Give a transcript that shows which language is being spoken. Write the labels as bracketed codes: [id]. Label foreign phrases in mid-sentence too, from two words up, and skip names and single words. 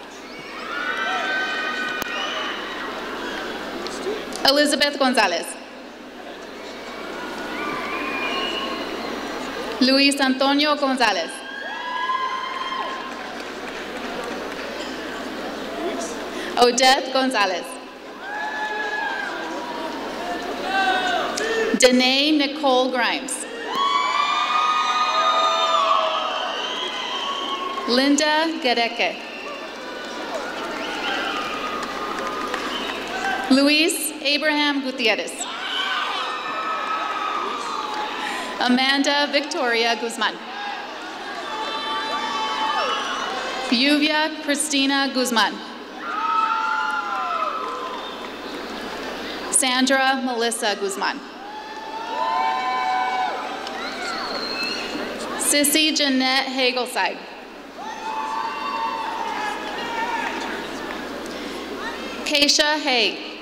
[en] Elizabeth Gonzalez. Luis Antonio Gonzalez. Odette Gonzalez. Danae Nicole Grimes. Linda Gereke. Luis Abraham Gutierrez. Amanda Victoria Guzman. Lluvia Cristina Guzman. Sandra Melissa Guzman. Sissy Jeanette Hagelside. Keisha Haig.